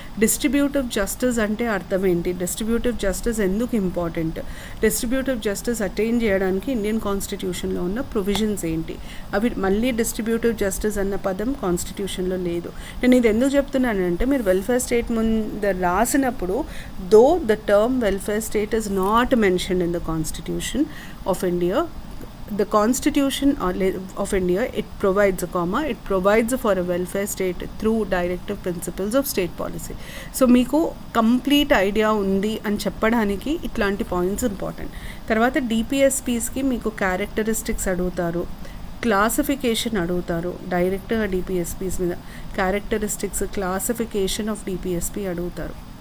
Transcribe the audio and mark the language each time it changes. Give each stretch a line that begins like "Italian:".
Telugu: Distributive justice అంటే అర్థం ఏంటి, డిస్ట్రిబ్యూటివ్ జస్టిస్ ఎందుకు ఇంపార్టెంట్, డిస్ట్రిబ్యూటివ్ జస్టిస్ అటైన్ చేయడానికి ఇండియన్ కాన్స్టిట్యూషన్లో ఉన్న ప్రొవిజన్స్ ఏంటి, అవి మళ్ళీ డిస్ట్రిబ్యూటివ్ జస్టిస్ అన్న పదం కాన్స్టిట్యూషన్లో లేదు. నేను ఇది ఎందుకు చెప్తున్నానంటే మీరు వెల్ఫేర్ స్టేట్ ముందు రాసినప్పుడు
English: Though the term welfare state is not mentioned in the Constitution of India. The Constitution of India, it provides it provides for a welfare state through directive principles of state policy.
Telugu: So మీకు complete idea ఉంది అని చెప్పడానికి ఇట్లాంటి points important. తర్వాత డిపిఎస్పీస్కి మీకు characteristics అడుగుతారు, classification అడుగుతారు. డైరెక్ట్గా డిపిఎస్పీస్ మీద క్యారెక్టరిస్టిక్స్ క్లాసిఫికేషన్ ఆఫ్ డిపిఎస్పీ అడుగుతారు.